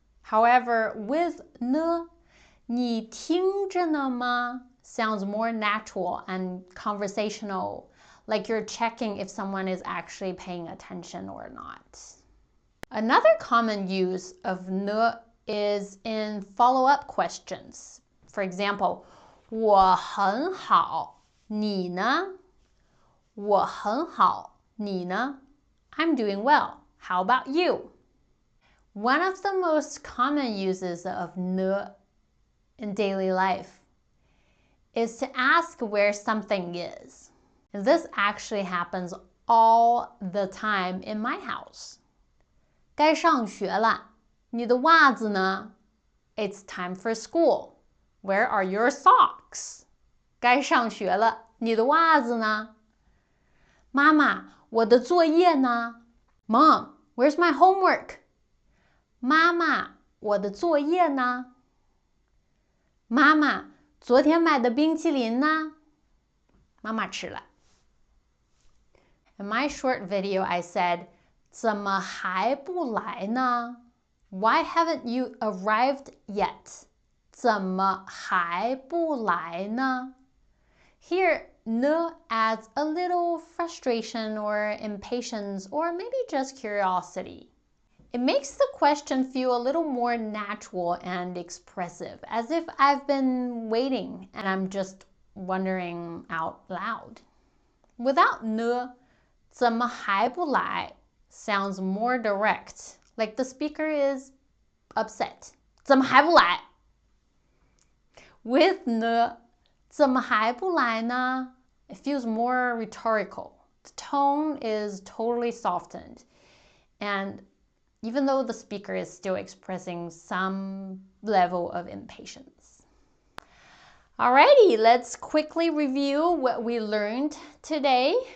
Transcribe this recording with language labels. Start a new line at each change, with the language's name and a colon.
English: However, with 呢,
Chinese: 你听着呢吗
English: sounds more natural and conversational, like you're checking if someone is actually paying attention or not. Another common use of 呢 is in follow-up questions.
Chinese: For example, 我很好，你呢？我很好，你呢？
English: I'm doing well. How about you? One of the most common uses of 呢 in daily life is to ask where something is. And this actually happens all the time in my house.
Chinese: 该上学了，你的袜子呢？
English: It's time for school. Where are your socks?
Chinese: 该上学了，你的袜子呢？妈妈，我的作业呢？
English: Mom, where's my homework?
Chinese: 妈妈，我的作业呢？妈妈，昨天买的冰淇淋呢？妈妈吃了。
English: In my short video, I said,
Chinese: 怎么还不来呢？
English: Why haven't you arrived yet?
Chinese: 怎么还不来呢?
English: Here, 呢 adds a little frustration or impatience or maybe just curiosity. It makes the question feel a little more natural and expressive, as if I've been waiting and I'm just wondering out loud. Without 呢,
Chinese: 怎么还不来
English: sounds more direct, like the speaker is upset.
Chinese: 怎么还不来? With 呢, 怎么还不来呢?
English: It feels more rhetorical. The tone is totally softened. And even though the speaker is still expressing some level of impatience. Alrighty, let's quickly review what we learned today.